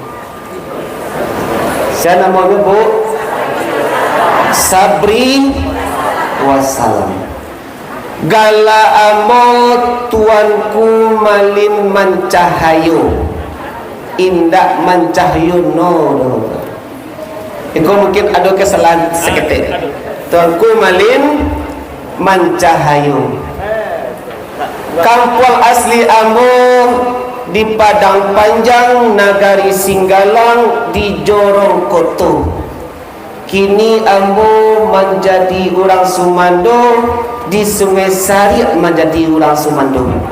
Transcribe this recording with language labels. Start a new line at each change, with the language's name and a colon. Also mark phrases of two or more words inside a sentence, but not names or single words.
Indonesian: Saya namanya Bu Sabri wassalam.
Minangkabau: Gala amo tuanku malin mancahayu, indak mancahayu no.
Indonesian: Itu mungkin ada kesalahan seketik.
Minangkabau: Tuanku malin mancahayu. Kampung asli amo di Padang Panjang, Nagari Singgalang, di Jorong Koto. Kini ambo menjadi orang Sumando, di Sungai Sari menjadi orang Sumando.